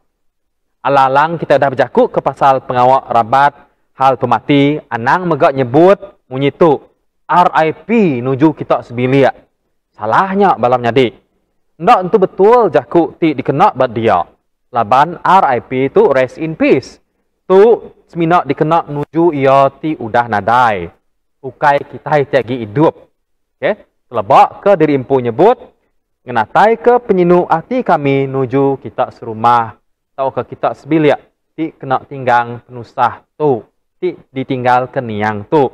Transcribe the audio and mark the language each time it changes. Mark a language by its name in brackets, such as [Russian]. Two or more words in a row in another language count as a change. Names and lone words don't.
[Iban] Alalang kita dah berjakuk ke pasal pengawak rabat, hal pemati, anang megak nyebut, munyitu. RIP nuju kita sebilia. Salahnya balam nyadi. Ndak itu betul jakuk ti dikenak bad dia. Laban RIP tu [English] rest in peace. [Iban] Tu seminak dikenak nuju ia ti udah nadai. Ukai kita tiagi hidup. Okay? Telebak ke diri empu nyebut. Ngenatai ke penyinu hati kami nuju kita serumah. Tau ke kita sebilia. Ti kena tinggang penusah tu. Ti ditinggal ke niang tu.